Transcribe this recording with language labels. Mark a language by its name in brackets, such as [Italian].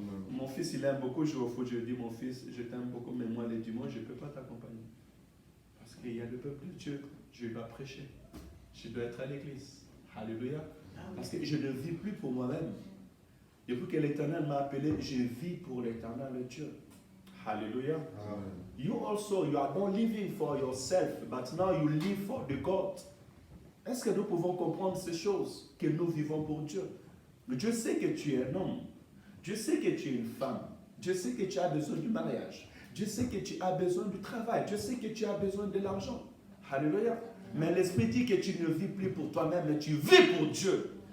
[French] Mon fils, il aime beaucoup jouer au foot. Je dis, mon fils, je t'aime beaucoup, mais moi, les dimanches, je ne peux pas t'accompagner. Parce qu'il y a le peuple de Dieu. Je dois prêcher. Je dois être à l'église. Alléluia. Parce que je ne vis plus pour moi-même. Depuis que l'Éternel m'a appelé, je vis pour l'Éternel Dieu. Alléluia. [English] You also, you are not living for yourself, but now you live for the God. [French] Est-ce que nous pouvons comprendre ces choses, que nous vivons pour Dieu? Dieu sait que tu es un homme. Dieu sait que tu es une femme. Dieu sait que tu as besoin du mariage. Dieu sait que tu as besoin du travail. Dieu sait que tu as besoin de l'argent. Alléluia. Mais l'Esprit dit que tu ne vis plus pour toi-même, mais tu vis pour Dieu.